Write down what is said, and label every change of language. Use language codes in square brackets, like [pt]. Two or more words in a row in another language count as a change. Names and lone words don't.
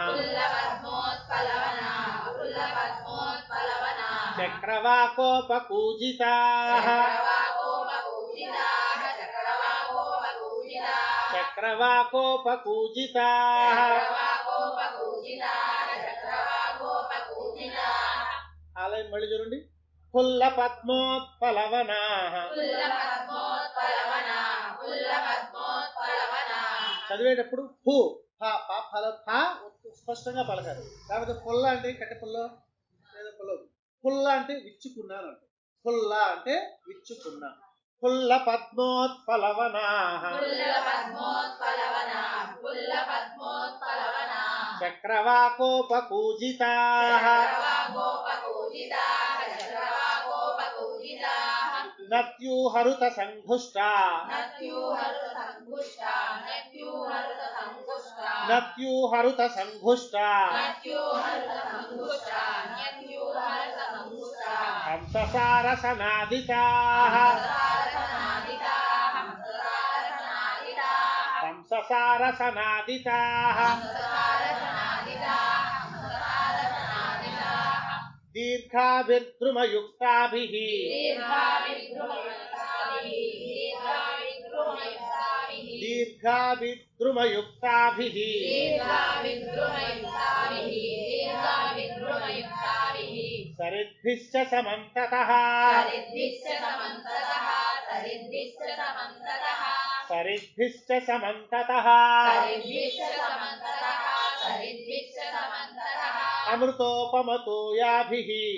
[sa] फुल्लपद्मोत्पलवनाः फुल्लपद्मोत्पलवनाः चक्रवाकोपकूजिताः चक्रवाकोपपूजिताः चक्रवाकोपपूजिताः चक्रवाकोपकूजिताः चक्रवाकोपपूजिताः चक्रवाकोपपूजिताः [te] ఆలయం మళ్ళీ చూడండి ఫుల్లపద్మోత్పలవనాः [sa] फुल्लपद्मोत्पलवनाः फुल्लपद्मोत्पलवनाः [te] చదివేటప్పుడు ఫు ఫ ప ఫల ఫ స్పష్టంగా పలకాలి. లేకపోతే పుల్ల అంటే కట్టె పుల్ల లేదా పుల్ల. పుల్ల అంటే విచ్చుకున్నాను అంటే. పుల్ల అంటే విచ్చుకున్నా. [sa] పుల్ల పద్మోత్పలవనాः फुल्लपद्मोत्पलवनाः फुल्लपद्मोत्पलवनाः చక్రవాకోపకూజితాः चक्रवाकोपपूजिताः चक्रवाकोपपूजिताः నత్యూహరుత సంఘుష్టా नत्यूहरुतसङ्घुष्टा नत्यूहरुतसङ्घुष्टा నత్యూహరుత సంఘుష్టా नत्यूहरुतसङ्घुष्टा नत्यूहरुतसङ्घुष्टा హంససారసనాదితాः हंससारसनादिताः हंससारसनादिताः హంససారసనాదితాः हंससारसनादिताः हंससारसनादिताः దీర్ఘాభిర్ద్రుమయుక్తాభిः దీర్ఘాభిద్రుమయుక్తాభిः సరిద్భిశ్చ సమంతతః సరిద్భిశ్చ సమంతతః అమృతోపమతోయాభిः